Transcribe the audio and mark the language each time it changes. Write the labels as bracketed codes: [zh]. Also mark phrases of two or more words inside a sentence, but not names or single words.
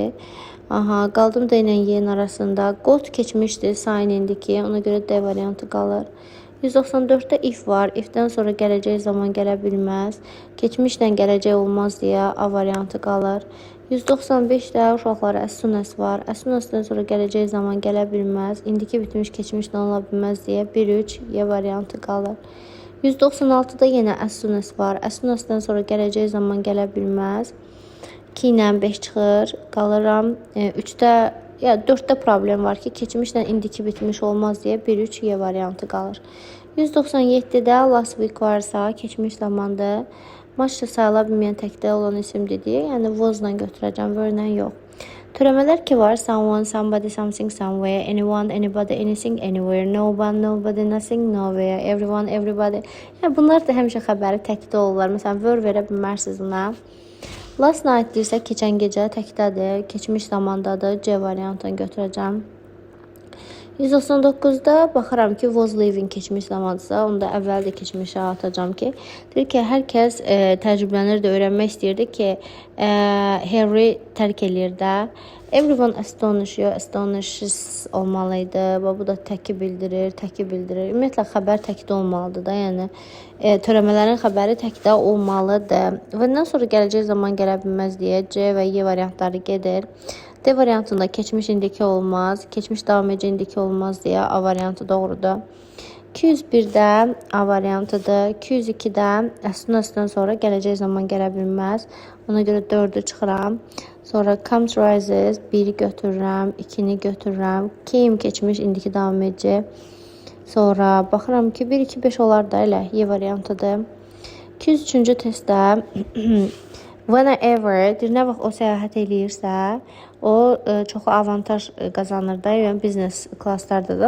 [az] Qaldım D ilə Y-nin arasında. Got keçmişdir, sign indiki. Ona görə D variantı qalır. 194-də if var. Ifdən sonra gələcək zaman gələ bilməz. Keçmişlə gələcək olmaz deyə A variantı qalır. 195-də uşaqlara [en] as soon as [az] var. [en] As soon as- [az] dan sonra gələcək zaman gələ bilməz. İndiki bitmiş keçmişlə ola bilməz deyə 1-3 Y variantı qalır. 196-da yenə [en] as soon as [az] var. [en] As soon as- [az] dan sonra gələcək zaman gələ bilməz. 2 ilə 5 çıxır. Qalıram 4-də problem var ki, keçmişlə indiki bitmiş olmaz deyə 1-3 Y variantı qalır. 197-də [en] last week [az] varsa, keçmiş zamandır. Maçda sayıla bilməyən təkdə olan isimdir deyə, yəni was-la götürəcəm, were-lə yox. Törəmələr ki var, [en] someone, somebody, something, somewhere, anyone, anybody, anything, anywhere, no one, nobody, nothing, nowhere, everyone, everybody. [az] Yəni bunlar da həmişə xəbəri təkdə olurlar. Məsələn, were verə bilmərsiniz buna. [en] Last night [az] deyirsə, keçən gecə təkdədir, keçmiş zamandadır, C variantını götürəcəm. 199-da baxıram ki, [en] was living [az] keçmiş zamandırsa, onda əvvəl də keçmişə atacağım ki, deyir ki, hər kəs təcrübələnirdi, öyrənmək istəyirdi ki, Harry tərk eləyir də. [en] Everyone astonishes olmalıydı. [az] Bu da təki bildirir. Ümumiyyətlə, xəbər təkdə olmalıdır da, yəni törəmələrin xəbəri təkdə olmalıdır. Və ondan sonra gələcək zaman gələ bilməz deyə C və Y variantları gedir. D variantında keçmiş indiki olmaz, keçmiş davam edici indiki olmaz deyə A variantı doğrudur. 201-də A variantıdır. 202-də [en] as-soon-as- [az] dan sonra gələcək zaman gələ bilməz. Ona görə 4-ü çıxıram. Sonra [en] comes rises, [az] 1-i götürürəm, 2-ni götürürəm. Came keçmiş indiki davam edici. Sonra baxıram ki, 1, 2, 5 olar da elə Y variantıdır. 203-cü testdə whenever, nə vaxt o səyahət eləyirsə, o çoxlu avantaj qazanır da, yəni biznes klasslarda da.